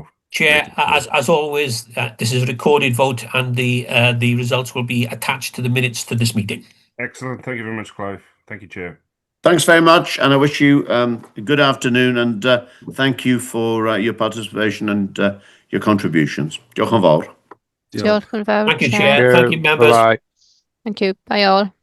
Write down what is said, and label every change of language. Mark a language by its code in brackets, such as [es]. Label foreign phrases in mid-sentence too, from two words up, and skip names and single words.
[en] Chair, as always, this is a recorded vote and the results will be attached to the minutes to this meeting. Excellent. Thank you very much, Clive. Thank you, Chair. Thanks very much, and I wish you a good afternoon, and thank you for your participation and your contributions. [cy] Diolch yn fawr. Diolch yn fawr. [en] Thank you, Chair. Thank you, members. Thank you. Bye all.